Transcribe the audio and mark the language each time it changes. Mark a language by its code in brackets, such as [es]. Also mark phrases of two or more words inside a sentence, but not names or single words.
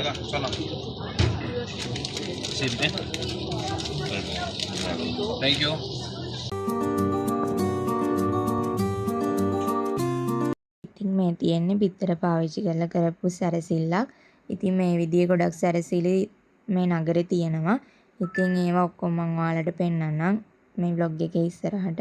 [en] Salam. Sini. Thank you. [si] ඉතින් මේ තියෙන්නේ බිත්තර පාවිච්චි කරලා කරපු සැරසිල්ලක්. ඉතින් මේ විදිහේ ගොඩක් සැරසිලි මේ නගරේ තියෙනවා. ඉතින් ඒවා ඔක්කොම මම ඔයාලට පෙන්නන්නම් මේ vlog එකේ ඉස්සරහට.